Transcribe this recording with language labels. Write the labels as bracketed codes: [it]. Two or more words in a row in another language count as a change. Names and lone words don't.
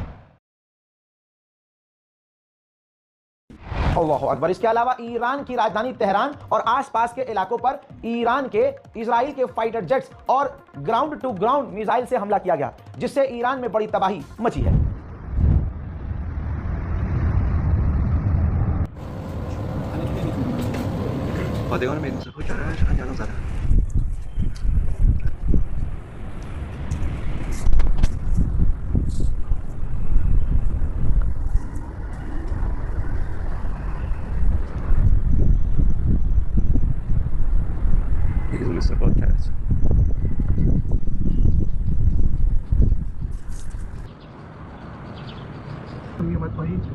[ar] الله أكبر. [hi] इसके अलावा ईरान की राजधानी तेहरान और आसपास के इलाकों पर ईरान के इजराइल के [en] fighter jets [hi] और [en] ground to ground missile [hi] से हमला किया गया, जिससे ईरान में बड़ी तबाही मची है। [fa] پادگان میدون سپاه کردن چقدر جلو زدن میدون سپاه کرد میومد پایین